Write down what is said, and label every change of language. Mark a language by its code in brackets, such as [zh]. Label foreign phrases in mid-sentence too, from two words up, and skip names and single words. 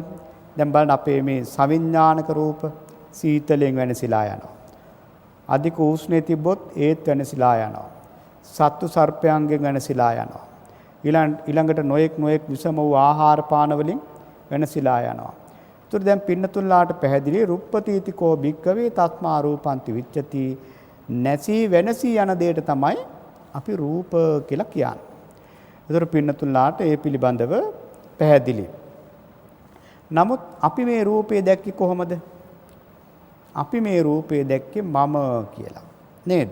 [si] දැන් බලන්න අපේ මේ සවිඥානික රූප සීතලෙන් වෙනසිලා යනවා. අධික උෂ්ණේ තිබ්බොත් ඒත් වෙනසිලා යනවා. සත්තු සර්පයන්ගෙන් වෙනසිලා යනවා. ඊළඟට නොයෙක් විසම වූ ආහාර පාන වලින් වෙනසිලා යනවා. ඒතර දැන් පින්නතුල්ලාට පැහැදිලි [pi] රුප්පතිතිකෝ භික්කවේ තස්මා රූපන්ති විච්ඡති [si] නැසී වෙනසී යන දෙයට තමයි අපි රූප කියලා කියන්නේ. ඒතර පින්නතුල්ලාට ඒ පිළිබඳව පැහැදිලි. නමුත් අපි මේ රූපේ දැක්කේ කොහොමද? අපි මේ රූපේ දැක්කේ මම කියලා. නේද?